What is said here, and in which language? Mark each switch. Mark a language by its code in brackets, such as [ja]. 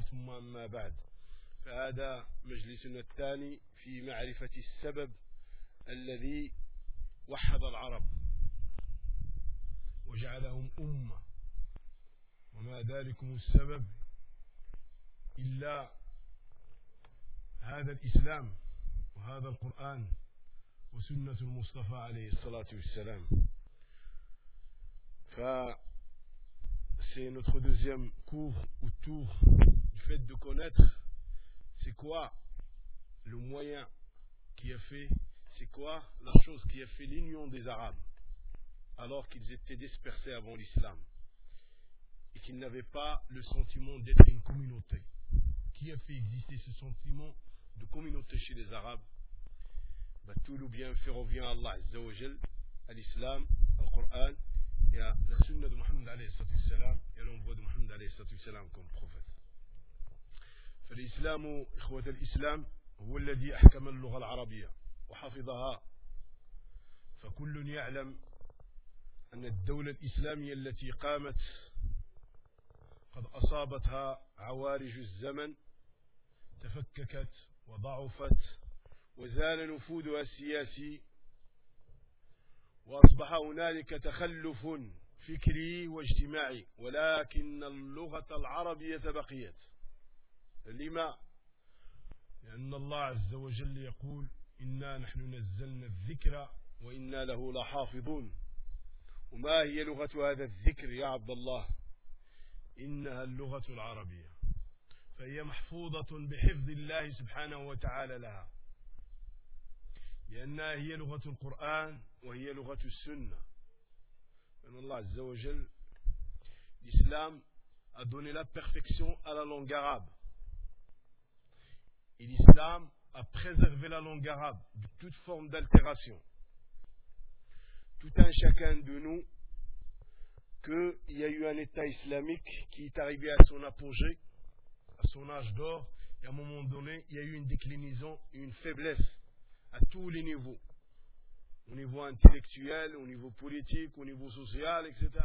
[ar] ثم أما بعد، فهذا مجلسنا الثاني في معرفة السبب الذي وحد العرب وجعلهم أمة، وما ذلكم السبب إلا هذا الإسلام وهذا القرآن وسنة المصطفى عليه الصلاة والسلام. [fr] C'est notre deuxième cours autour du fait de connaître c'est quoi le moyen qui a fait, c'est quoi la chose qui a fait l'union des Arabes alors qu'ils étaient dispersés avant l'islam et qu'ils n'avaient pas le sentiment d'être une communauté. Qui a fait exister ce sentiment de communauté chez les Arabes? Tout le bienfait revient à Allah Azza wa Jal, à l'islam, au Coran et à la sunna de Muhammad alayhi salam et à l'envoi de Muhammad alayhi salam comme prophète. [ar] فالإسلام إخوة الإسلام هو الذي أحكم اللغة العربية وحفظها، فكل يعلم أن الدولة الإسلامية التي قامت قد أصابتها عوارج الزمن، تفككت وضعفت وزال نفوذها السياسي، وأصبح هنالك تخلف فكري واجتماعي، ولكن اللغة العربية بقيت. لما؟ لأن الله عز وجل يقول إنا نحن نزلنا الذكر وإنا له لحافظون. وما هي لغة هذا الذكر يا عبد الله؟ إنها اللغة العربية، فهي محفوظة بحفظ الله سبحانه وتعالى لها، لأنها هي لغة القرآن وهي لغة السنة. لأن الله عز وجل الإسلام [fr] a donné la perfection à la langue arabe. Et l'islam a préservé la langue arabe de toute forme d'altération. Tout un chacun de nous, qu'il y a eu un état islamique qui est arrivé à son apogée, à son âge d'or, et à un moment donné, il y a eu une déclinaison, une faiblesse à tous les niveaux, au niveau intellectuel, au niveau politique, au niveau social, etc.